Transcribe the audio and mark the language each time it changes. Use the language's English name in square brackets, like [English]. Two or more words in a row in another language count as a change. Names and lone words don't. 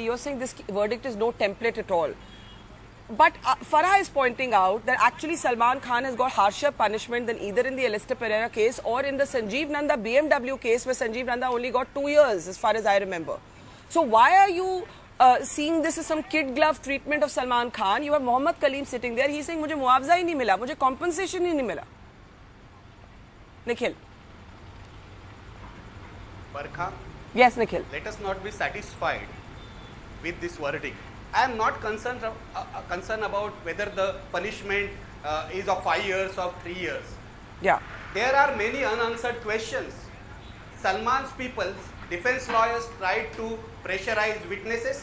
[English] You're saying this verdict is no template at all. But Farah is pointing out that actually Salman Khan has got harsher punishment than either in the Alistair Pereira case or in the Sanjeev Nanda BMW case, where Sanjeev Nanda only got 2 years, as far as I remember. So why are you seeing this as some kid glove treatment of Salman Khan? You have Mohammad Kaleem sitting there. He's saying, [Hindi] "मुझे मुआवज़ा ही नहीं मिला, मुझे compensation ही नहीं मिला." Nikhil. [English] Barkha. Yes, Nikhil. Let us not be satisfied with this verdict. I am not concerned about whether the punishment is of 5 years or 3 years. Yeah. There are many unanswered questions. Salman's people, defense lawyers tried to pressurize witnesses.